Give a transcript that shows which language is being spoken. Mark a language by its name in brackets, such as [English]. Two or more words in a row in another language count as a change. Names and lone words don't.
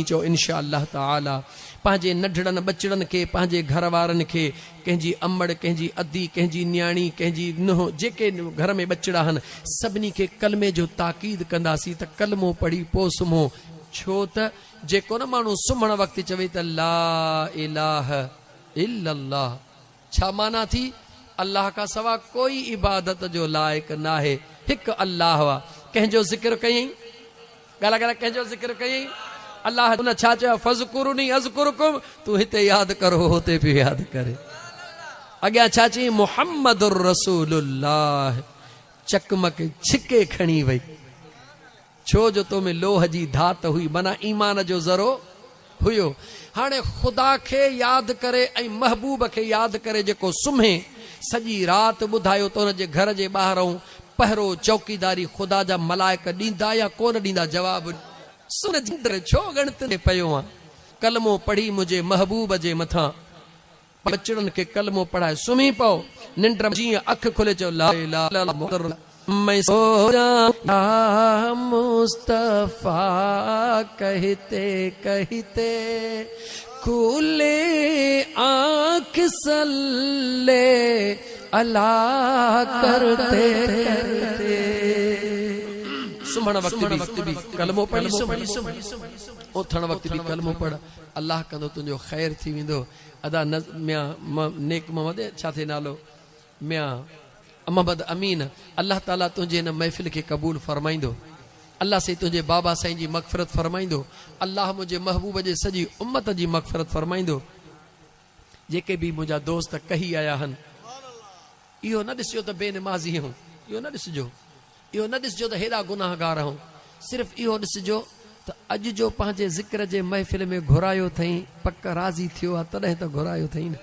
[Sindhi] चओ [Arabic] إن شاء الله [Sindhi] ताला पंहिंजे नंढड़नि बचड़नि खे, पंहिंजे घर वारनि खे, कंहिंजी अमड़, कंहिंजी अदी, कंहिंजी न्याणी, कंहिंजी नुंहुं, जेके घर में बचड़ा आहिनि सभिनी खे कलमे जो ताक़ीद कंदासीं त कलमो पढ़ी पोइ सुम्हो। छो त जेको न माण्हू सुम्हण वक़्तु चवे त [Arabic] لا إله إلا الله, [Sindhi] छा माना थी? अल्लाह खां सवा कोई इबादत जो लाइक़ न आहे, हिकु अल्लाह आहे। कंहिंजो ज़िक्र कयईं, ॻाल्हि कंहिंजो ज़िक्र कयईं? अल्लाह उन छा चयो? [Arabic] فاذكروني أذكركم, [Sindhi] तूं हिते यादि करो हुते बि यादि करे। अॻियां छा चई? [Arabic] محمد رسول الله. [Sindhi] चकमक छिके खणी वई, छो जो तो में लोह जी धात हुई, माना ईमान जो ज़रो हुयो। हाणे ख़ुदा खे यादि करे ऐं महबूब खे यादि करे जेको सुम्हे, सॼी राति ॿुधायो त हुनजे घर जे ॿाहिरों पहिरो चौकीदारी ख़ुदा जा मलाइक ॾींदा या कोन ॾींदा? जवाबु सुन जिंदर छो गणत में पियो आहे? कलमो पढ़ी मुंहिंजे महबूब जे मथां, बचड़नि खे कलमो पढ़ाए सुम्ही पओ। निंड जीअं अखि खुले चयो [Arabic] لا إله إلا الله, [Urdu] میں سوچا مصطفی کہتے کہتے کھلے آنکھ صلے علی کرتے کرتے [Sindhi] सुमण वक्त भी कलमो [Urdu] पढ़ी उथण वक्त भी कलमो [Sindhi] पढ़ अल्लाह कंदो तुंहिंजो ख़ैर थी वेंदो अदा मियां नेक मोहम्मद छा थे नालो मियां मोहम्मद अमीन अल्लाह ताला तुंहिंजे हिन महफ़िल खे क़बूल फरमाईंदो अल्लाह से तुंहिंजे बाबा साईं जी मग़फ़िरत फरमाईंदो अल्लाह मुंहिंजे महबूब जे सॼी उम्मत जी मग़फ़िरत फरमाईंदो जेके भी मुंहिंजा दोस्त कही आया आहिनि इहो न ॾिसिजो त बेनमाज़ी आहियूं इहो न ॾिसिजो इहो न ॾिसिजो त हेॾा गुनाहगार आहियूं सिर्फ़ु इहो ॾिसिजो त अॼु जो पंहिंजे ज़िक्र जे महफ़िल में घुरायो अथई पक राज़ी थियो आहे तॾहिं त घुरायो अथई